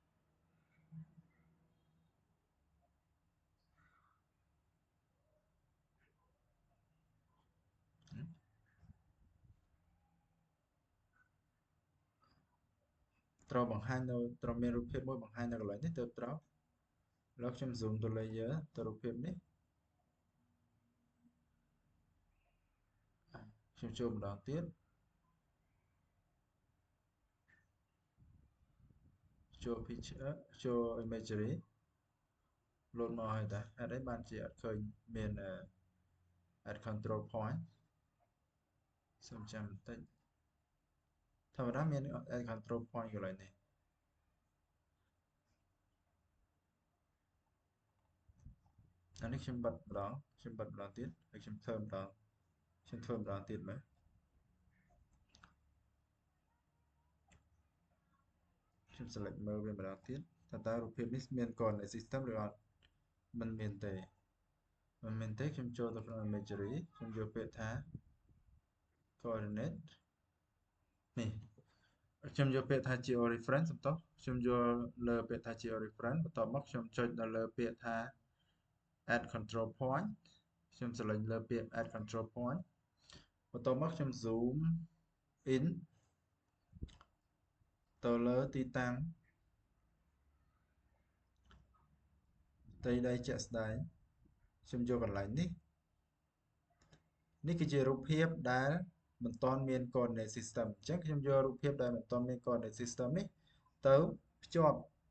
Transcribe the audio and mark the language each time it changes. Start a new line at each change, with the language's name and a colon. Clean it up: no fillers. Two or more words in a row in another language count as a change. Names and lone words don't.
Khmer: ត្រូវបង្ហាញនៅត្រូវមានរូបភាពមួយបង្ហាញនៅកន្លែងនេះទៅត្រូវឥឡូវខ្ញុំ zoom ទៅ layer ទៅរូបភាពនេះខ្ញុំចូលម្ដងទៀត ចូល picture ចូល imagery លោតមកហើយតាហេតុអីបានជាអត់ឃើញមាន
English: add control point
Khmer: សូមចាំបន្តិចធម្មតាមាន
English: add control point
Khmer: កន្លែងនេះអានេះខ្ញុំបិទម្ដងទៀតហើយខ្ញុំធ្វើម្ដងទៀតមើល ខ្ញុំ select មើលវាម្ដងទៀតតើរូបភាពនេះមាន
English: coordinate system
Khmer: ឬអត់ មិនមានទេខ្ញុំចូលទៅក្នុង imagery ខ្ញុំយកពាក្យថា coordinate នេះខ្ញុំយកពាក្យថា georeference សំទោសខ្ញុំយកលើពាក្យថា georeference បន្ទាប់មកខ្ញុំចុចនៅលើពាក្យថា
English: add control point
Khmer: ខ្ញុំ select លើពាក្យ
English: add control point
Khmer: បន្ទាប់មកខ្ញុំ
English: zoom in
Khmer: ទៅលើទីតាំងផ្ទៃដីជាក់ស្ដែងខ្ញុំយកកន្លែងនេះនេះគឺជារូបភាពដែលមិនទាន់មាន
English: coordinate system
Khmer: អញ្ចឹងខ្ញុំយករូបភាពដែលមិនទាន់មាន
English: coordinate system
Khmer: នេះទៅភ្ជាប់